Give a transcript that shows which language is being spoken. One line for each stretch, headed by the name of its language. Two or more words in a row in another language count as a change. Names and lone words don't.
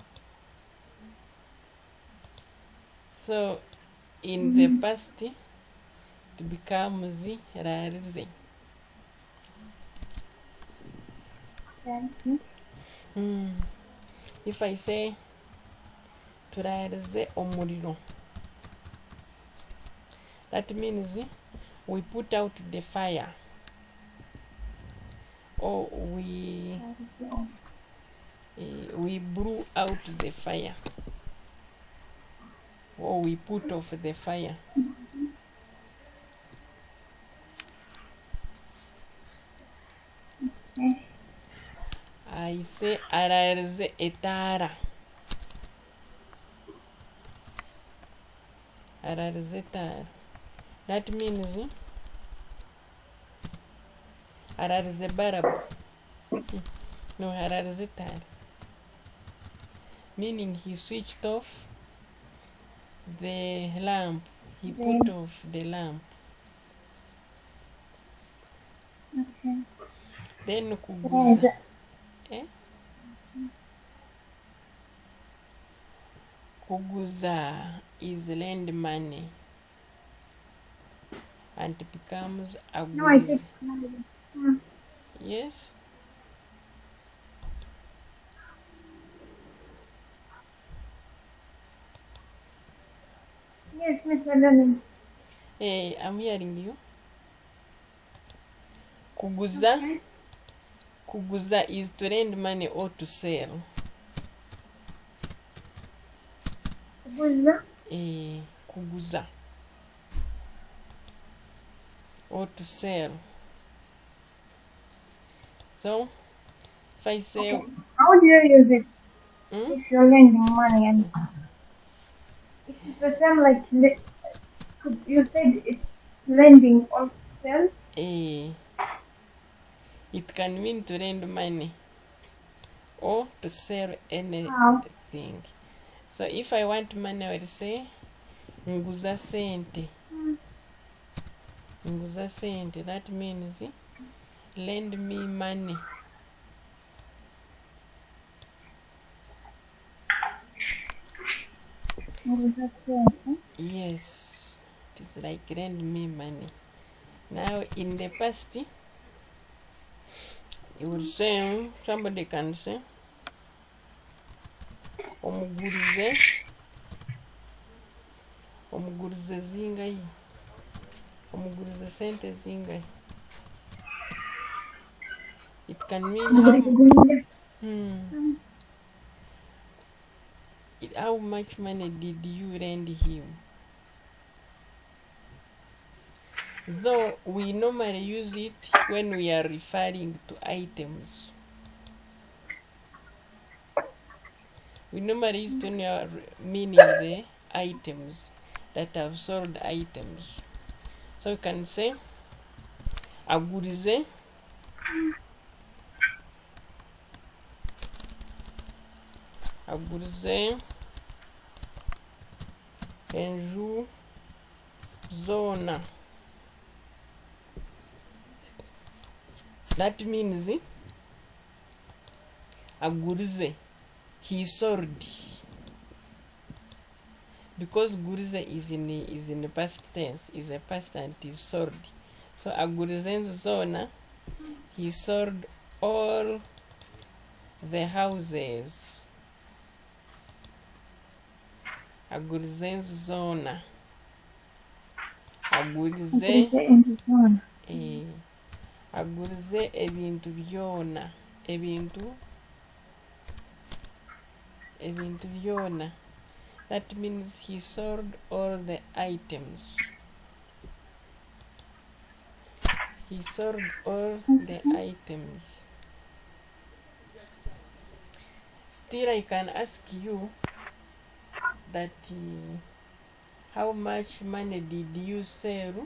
English: So in the past it becomes rarize. If I say
Nyankole: turarize omuriro,
English: that means we put out the fire, or we blew out the fire, or we put off the fire. I say
Nyankole: ararize etara. Ararize etara.
English: That means
Nyankole: ararize barabu. No, ararize etara.
English: Meaning he switched off the lamp. He put off the lamp. Okay. Then kuguza. Kuguza is lend money and it becomes aguiza. Yes. Yes, Mr. Lenin. Hey, I'm hearing you. Kuguza. Okay. Kuguza is to lend money or to sell. Kuguza? Kuguza. Or to sell. So, if I say... Okay. How do you use it? If you're lending money and... It's the same like... You said it's lending or sell? It can mean to lend money or to sell anything. Wow. So if I want money, I will say
Nyankole: nguza sente. Nguza sente.
English: That means lend me money.
Nyankole: Nguza sente?
English: Yes. It is like lend me money. Now in the past, you will say, somebody can say,
Nyankole: omugurize zingai, omugurize sente zingai.
English: It can mean how much money did you lend him? though we normally use it when we are referring to items. We normally use it when we are meaning the items that have sold items. So you can say
Nyankole: agurize enju zona.
English: That means agurize, he sold, because gurize is in the past tense, is a past and is sold. So
Nyankole: agurize zona,
English: he sold all the houses.
Nyankole: Agurize zona, agurize agurize ebintu byona, ebintu byona.
English: That means he sold all the items. He sold all the items. Still, I can ask you that how much money did you sell?